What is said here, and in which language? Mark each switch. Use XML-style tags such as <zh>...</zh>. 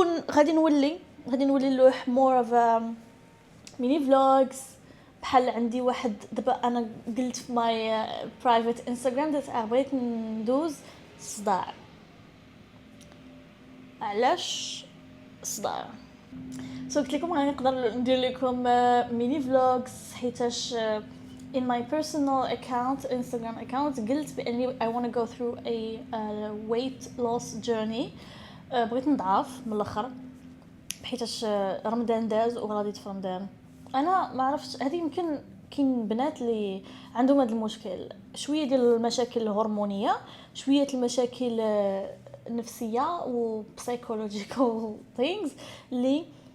<ar>غادي نولي نلوح</ar> <en>مور اوف ميني فلوجز،</en> <ar>بحال عندي واحد دابا انا قلت في</ar> <en>my private Instagram that</en> <ar>بغيت ندوز صداع. علاش صداع؟ قلت لكم غنقدر ندير لكم ميني فلوجز حيتاش</ar> <en>in my personal account Instagram account</en> <ar>قلت باني</ar> <en>I want to go through a weight loss journey.</en> <ar>بغيت نضعف من الاخر بحيتاش رمضان داز وغادي في رمضان. انا ما عرفتش هذه يمكن كاين بنات اللي عندهم هذا المشكل شويه ديال المشاكل الهرمونيه شويه المشاكل النفسيه و</ar> <en>psychological things</en> <ar>اللي</ar>